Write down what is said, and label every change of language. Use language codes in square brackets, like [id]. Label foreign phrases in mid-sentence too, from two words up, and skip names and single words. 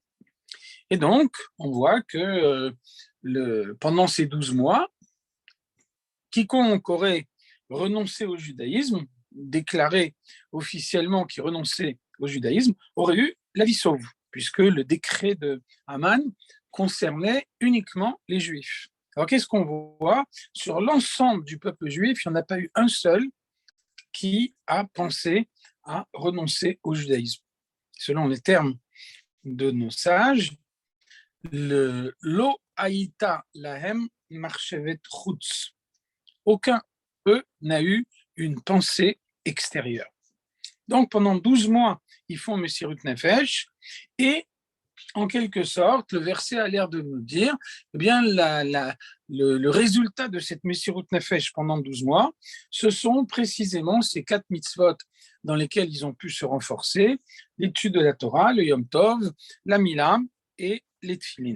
[fr] Et donc, on voit que pendant ces 12 mois, quiconque aurait renoncé au judaïsme, déclaré officiellement qu'il renonçait au judaïsme, aurait eu la vie sauve, puisque le décret de Haman concernait uniquement les Juifs. Alors qu'est-ce qu'on voit? Sur l'ensemble du peuple juif, il n'y en a pas eu un seul qui a pensé à renoncer au judaïsme. Selon les termes de nos sages, [he] לה לא הייתה להם מרחבת חוץ. [fr] Aucun d'eux n'a eu une pensée extérieure. Donc pendant 12 mois, ils font [he] מסירות נפש [fr] et en quelque sorte, le verset a l'air de nous dire, eh bien, le résultat de cette [he] מסירות נפש [fr] pendant 12 mois, ce sont précisément ces 4 mitzvot dans lesquels ils ont pu se renforcer, l'étude de la Torah, le [he] יום טוב, [fr] la Mila et les Tfilin.